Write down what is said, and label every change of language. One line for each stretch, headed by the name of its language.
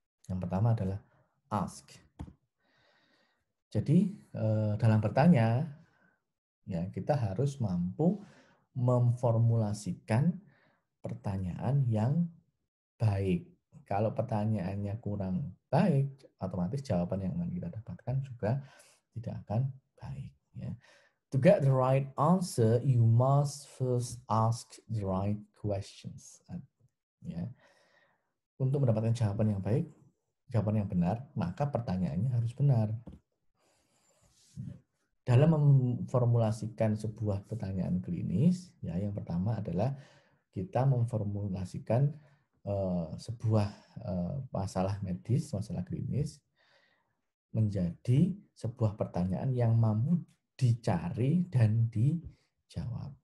Indonesian: Yang pertama adalah ask. Jadi dalam bertanya, ya kita harus mampu memformulasikan pertanyaan yang baik. Kalau pertanyaannya kurang baik, otomatis jawaban yang akan kita dapatkan juga tidak akan baik. Ya.
English: To get the right answer, you must first ask the right questions.
Indonesian: Ya. Untuk mendapatkan jawaban yang baik, jawaban yang benar, maka pertanyaannya harus benar. Dalam memformulasikan sebuah pertanyaan klinis, ya yang pertama adalah kita memformulasikan sebuah masalah medis, masalah klinis menjadi sebuah pertanyaan yang mampu dicari dan dijawab.